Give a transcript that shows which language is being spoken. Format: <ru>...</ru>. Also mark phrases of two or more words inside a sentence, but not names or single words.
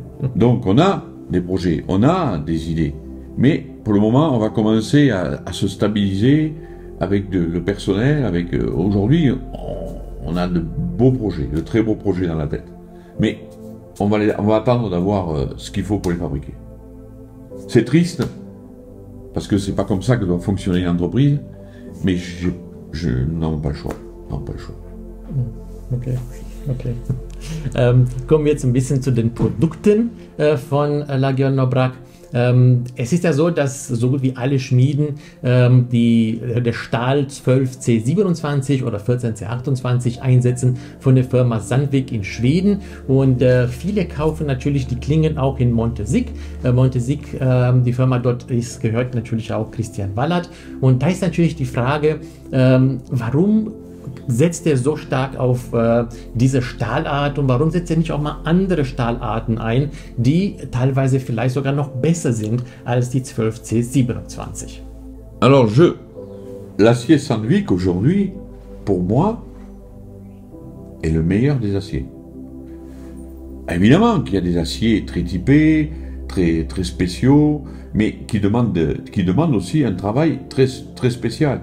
<fr>Donc on a des projets, on a des idées, mais pour le moment on va commencer à se stabiliser avec le personnel, avec aujourd'hui on a de beaux projets, de très beaux projets dans la tête. Mais on va attendre d'avoir ce qu'il faut pour les fabriquer. C'est triste, parce que c'est pas comme ça que doit fonctionner une entreprise, mais je n'en pas le choix. Pas le choix. Okay, okay.</fr> <de>Kommen wir jetzt ein bisschen zu den Produkten von Lagiol Nobrak. Es ist ja so, dass so gut wie alle Schmieden der Stahl 12C27 oder 14C28 einsetzen von der Firma Sandvik in Schweden und viele kaufen natürlich die Klingen auch in Montesik. Montesik, die Firma dort gehört natürlich auch Christian Wallert und da ist natürlich die Frage, warum setzt er so stark auf diese Stahlart und warum setzt er nicht auch mal andere Stahlarten ein, die teilweise vielleicht sogar noch besser sind als die 12C27?</de> <fr>Alors l'acier Sandvik aujourd'hui, pour moi, est le meilleur des aciers. Évidemment qu'il y a des aciers très typés, très, très spéciaux, mais qui demandent aussi un travail très, très spécial.</fr>